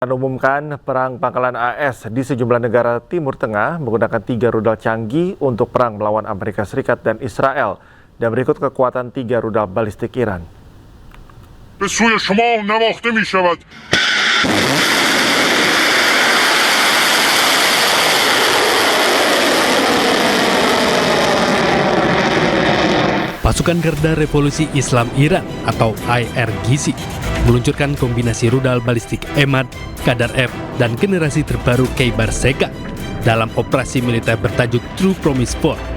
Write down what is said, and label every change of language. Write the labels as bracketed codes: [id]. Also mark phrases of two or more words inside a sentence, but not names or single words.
[id] Umumkan perang pangkalan AS di sejumlah negara Timur Tengah menggunakan 3 rudal canggih untuk perang melawan Amerika Serikat dan Israel. Dan berikut kekuatan 3 rudal balistik Iran. [fa] به سوی شما نواخته می شود. [id] Pasukan Garda Revolusi Islam Iran atau IRGC meluncurkan kombinasi rudal balistik Emad, Qadar F, dan generasi terbaru Khaybar Sheikhan dalam operasi militer bertajuk True Promise 4.